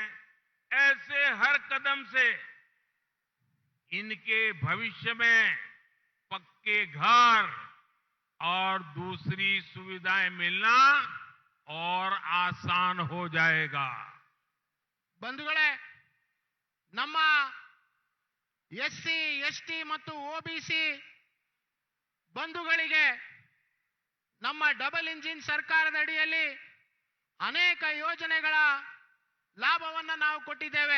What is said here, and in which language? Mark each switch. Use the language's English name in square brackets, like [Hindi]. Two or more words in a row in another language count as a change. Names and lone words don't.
[Hindi] ऐसे हर कदम से इनके भविष्य में पक्के घर और दूसरी सुविधाएं मिलना और आसान हो जाएगा. [Kannada] बंधुगळे, ನಮ್ಮ ಎಸ್ಸಿ, ಎಸ್ಟಿ ಮತ್ತು ಒಬಿಸಿ ಬಂಧುಗಳಿಗೆ ನಮ್ಮ [English] double engine [Kannada] ಸರ್ಕಾರದ ಅಡಿಯಲ್ಲಿ ಅನೇಕ ಯೋಜನೆಗಳ ಲಾಭವನ್ನು ನಾವು ಕೊಟ್ಟಿದ್ದೇವೆ.